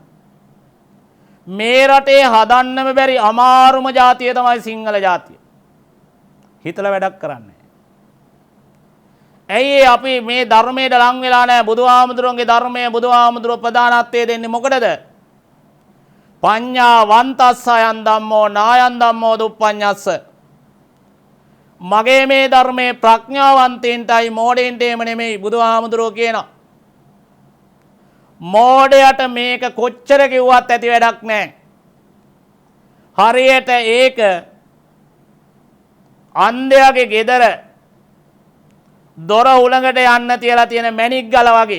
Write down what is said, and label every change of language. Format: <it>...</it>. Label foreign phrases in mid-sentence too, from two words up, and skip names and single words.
<si>මේ රටේ හදන්නම බැරි අමාරුම ජාතිය තමයි සිංහල ජාතිය. හිතලා වැඩක් කරන්නේ. ඇයි අපි මේ ධර්මයට ලං වෙලා නැහැ? බුදුහාමුදුරන්ගේ ධර්මයේ බුදුහාමුදුරුවෝ ප්‍රධානත්වයේ දෙන්නේ මොකටද?</si> <pi>පඤ්ඤා වන්තස්සයන් ධම්මෝ නායන් ධම්මෝ දුප්පඤ්ඤස්ස. මගේ මේ ධර්මයේ ප්‍රඥාවන්තයින්ටයි මෝඩයින්ට එම නෙමෙයි බුදුහාමුදුරුවෝ කියනවා. මෝඩයට මේක කොච්චර කිව්වත් ඇති වැඩක් නැහැ. හරියට ඒක අන්ධයාගේ ගෙදර දොර උලඟට යන්න තියලා තියෙන මැණික් ගල වගේ.</pi>